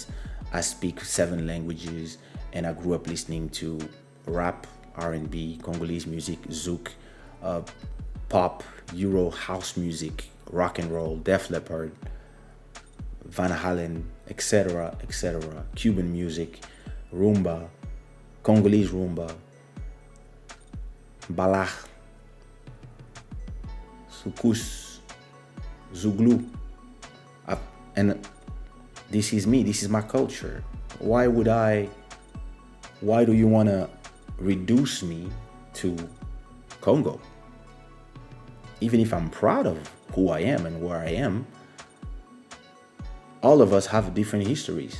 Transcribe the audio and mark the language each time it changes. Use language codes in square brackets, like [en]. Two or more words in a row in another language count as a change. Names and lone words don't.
[en] I speak 7 languages, and I grew up listening to rap, R&B, Congolese music, Zouk, pop, Euro, house music, rock and roll, Def Leppard, Van Halen, etc., etc., Cuban music, rumba, Congolese rumba, balach, soukous, zouglou. And this is me, this is my culture. Why do you want to reduce me to Congo? even if I'm proud of who I am and where I am, all of us have different histories.